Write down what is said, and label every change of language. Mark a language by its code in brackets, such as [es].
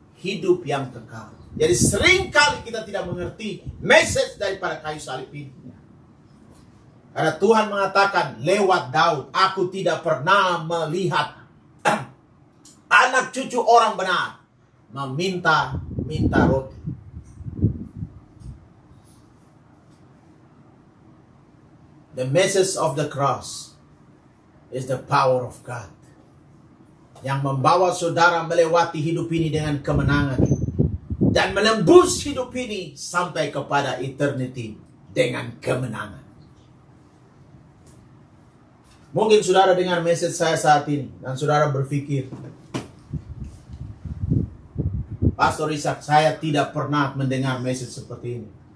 [id] Hidup yang kekal. Jadi seringkali kita tidak mengerti message daripada kayu salib ini. Karena Tuhan mengatakan lewat Daud, aku tidak pernah melihat anak cucu orang benar meminta roti. [en] The message of the cross is the power of God. [id] Yang membawa saudara melewati hidup ini dengan kemenangan. Dan menembus hidup ini sampai kepada eternity dengan kemenangan. Mungkin saudara dengar message saya saat ini dan saudara berpikir, Pastor Ishak, saya tidak pernah mendengar message seperti ini.